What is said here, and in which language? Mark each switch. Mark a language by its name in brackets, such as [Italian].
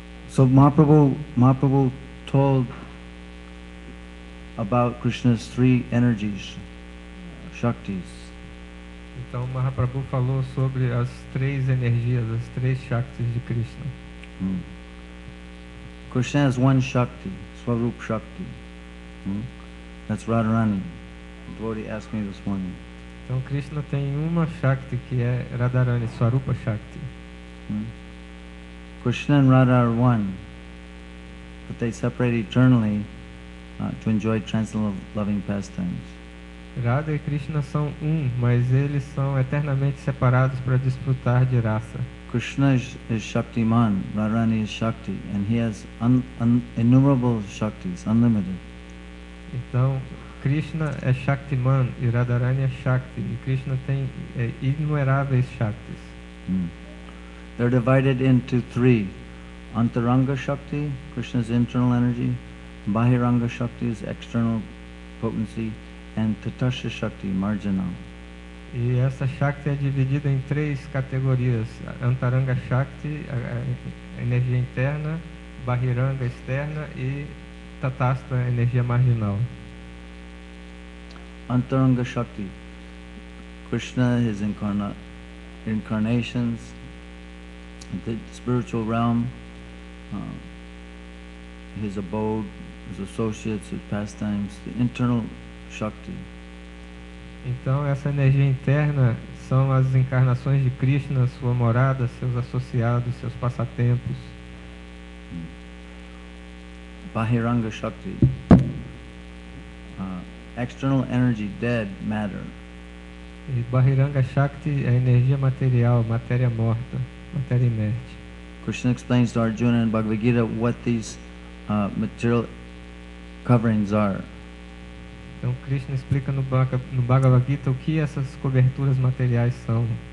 [English] So Mahaprabhu told about Krishna's 3 energies, Shaktis. [Portuguese] Então Mahaprabhu falou sobre as 3 energias, as 3 Shaktis de Krishna. [English] Krishna has 1 Shakti, Swarup Shakti. That's Radharani. The devotee asked me this morning. [Portuguese] Então Krishna tem uma Shakti que é Radharani, Swarupa Shakti. [English] Krishna and Radha are one, but they separate eternally to enjoy transcendental loving pastimes. [Portuguese] Radha e Krishna são mas eles são eternamente separados para desfrutar de rasa. [English] Krishna is Shaktiman, Radharani is Shakti, and he has innumerable Shaktis, unlimited. [Portuguese] Então, Krishna é Shaktiman e Radharani é Shakti, e Krishna tem inumeráveis Shaktis. [English] They're divided into 3. Antaranga Shakti, Krishna's internal energy, Bahiranga Shakti is external potency, and Tatashta Shakti, marginal. [Portuguese] E essa Shakti é dividida em 3 categorias: Antaranga Shakti, a energia interna, Bahiranga externa e Tatastha, a energia marginal. [English] Antaranga Shakti, Krishna, his incarnations, the spiritual realm, his abode, his associates, his pastimes, the internal Shakti. [Portuguese] Então, essa energia interna são as encarnações de Krishna, sua morada, seus associados, seus passatempos. [English] Bahiranga Shakti, external energy, dead matter. [Portuguese] E Bahiranga Shakti é a energia material, matéria morta, matéria inerte. [English] Krishna explains to Arjuna in Bhagavad Gita what these material coverings are. [Portuguese] Então Krishna explica no Bhagavad Gita o que essas coberturas materiais são.